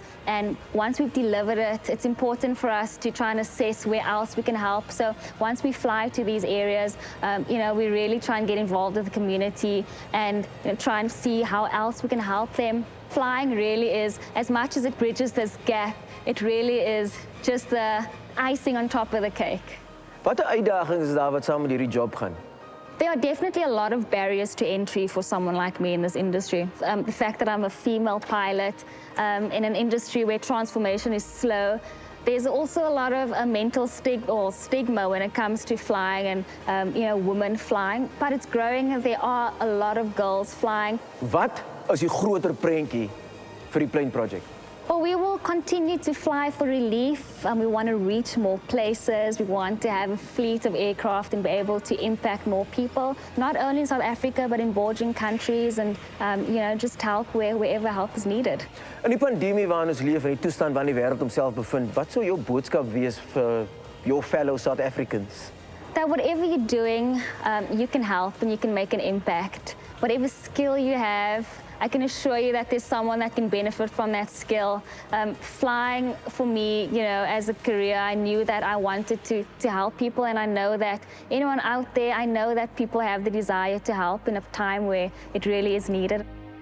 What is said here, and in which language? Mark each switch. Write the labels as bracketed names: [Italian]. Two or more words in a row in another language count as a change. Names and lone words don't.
[English] And once we've delivered it, it's important for us to try and assess where else we can help. So once we fly to these areas, we really try and get involved with the community and try and see how else we can help them. Flying really is, as much as it bridges this gap, it really is just the icing on top of the cake. [Afrikaans] Watter uitdagings is daar wat saam met hierdie job gaan? [English] There are definitely a lot of barriers to entry for someone like me in this industry. The fact that I'm a female pilot in an industry where transformation is slow. There's also a lot of mental stigma when it comes to flying and women flying, but it's growing. There are a lot of girls flying. [Afrikaans] Wat is die groter prentjie vir die Plane Project? [English] Well, we will continue to fly for relief. We want to reach more places. We want to have a fleet of aircraft and be able to impact more people, not only in South Africa, but in bordering countries and, just help wherever help is needed. [Afrikaans] In die pandemie waarin ons leef en die toestand waarin die wêreld homself bevind, wat sou jou boodskap wees vir [English] your fellow South Africans? that whatever you're doing, you can help and you can make an impact. Whatever skill you have, I can assure you that there's someone that can benefit from that skill. Flying, for me, you know, as a career, I knew that I wanted to help people, and I know that anyone out there, I know that people have the desire to help in a time where it really is needed.